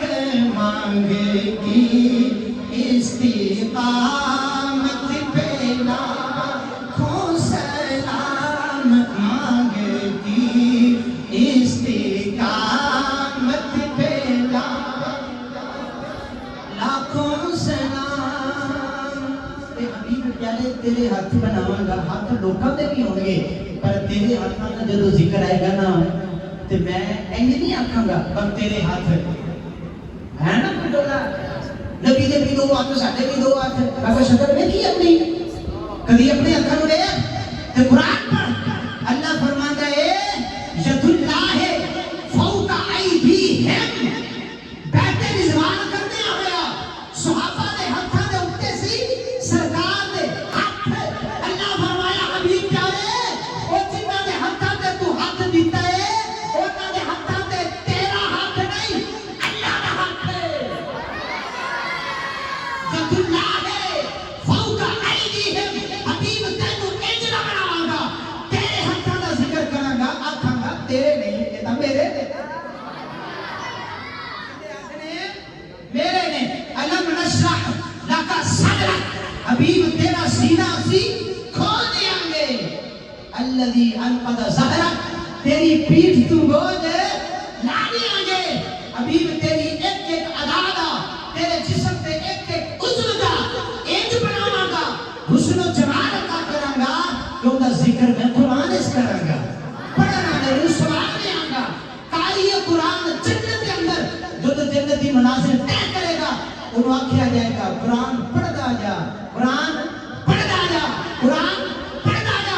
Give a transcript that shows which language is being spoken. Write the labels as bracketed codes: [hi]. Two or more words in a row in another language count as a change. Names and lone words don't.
[ur] مانگ کی استقامت پہ لاکھوں سلام، مانگ کی استقامت پہ لاکھوں سلام. [pa] اے حبیب پیارے تیرے ہاتھ بناواں گا، ہاتھ لوکاں دے بھی ہون گے، پر تیرے ہاتھاں دا جدوں ذکر آئے گا نا تے میں انج نہیں آکھاں گا پر تیرے ہاتھ ہے نا کوئی ڈولا. نبی دے بھی دو ہاتھ، ساڈے بھی دو ہاتھ. اگر شکل ویکھی اپنی کدی اپنے ہاتھاں نوں ویکھ تے قرآن پڑھ. اللہ فرماندا ہے [ar] ید اللہ فوق ایدیہم، [pa] بیت رضوان کرنے ہویا صحابہ دے ہاتھاں دے اوتے سی سرکار دے ہاتھ. اللہ فرمایا حبیب پیارے او جنہاں دے ہاتھاں تے تو ہاتھ دیتا ہے انہاں دے ہاتھاں تے تیرا ہاتھ نہیں اللہ دا ہاتھ ہے. [ar] ید اللہ فوق ایدیہم، [pa] حبیب تینوں انج نہ بناواں گا، تیرے ہاتھاں دا ذکر کراں گا، آکھاں گا تیرے نہیں یہ تاں میرے نے، میرے نے. [ar] علم نشرح لک صدرک، [pa] حبیب تیرا سینہ اسی کھول دیاں گے. [ar] الذی انقض ظہرک، [pa] تیری پیٹھ تو بوجھ لا دیاں گے. حبیب تیری ایک ایک ادا دا، تیرے جسم تے ایک ایک عضو دا انج بناواں گا، حسن و جمال عطا کراں گا کہ اوندا ذکر میں قرآن اس کراں گا، پڑھنا ضرور سوال دیاں گا. قاری قرآن جنت کے اندر جو جنتی مناظر طے کرے گا انہوں آکھیا جائے گا قرآن پڑھدا جا، قرآن پڑھدا جا، قرآن پڑھدا جا.